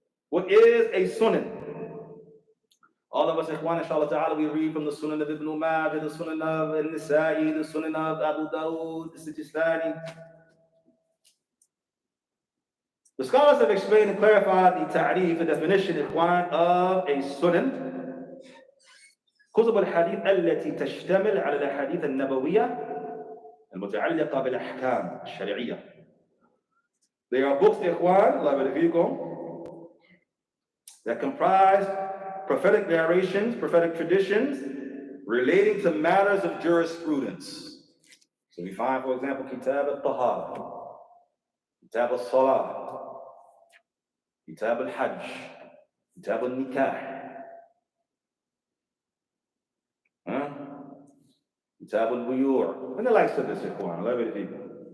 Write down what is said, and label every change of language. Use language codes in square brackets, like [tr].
[en] What is a Sunan? All of us, Ikhwan, inshallah ta'ala, we read from the Sunan of Ibn Majah, the Sunan of Al-Nisa'i, the Sunan of Abu Dawud, the Sijistani. The scholars have explained and clarified the ta'rif, the definition, Ikhwan, of a Sunan. [ar] كتب الحديث التي تشتمل على الأحاديث النبوية المتعلقة بالأحكام الشرعية. [en] They are books, Ikhwan, Allah Barafikum, that comprise prophetic narrations, prophetic traditions relating to matters of jurisprudence. So we find, for example, Kitab al-Tahara, Kitab al-Salah, Kitab al-Hajj, Kitab al-Nikah, Kitab al-Buyur, and the likes of this, Ikhwan, Allah Barafikum.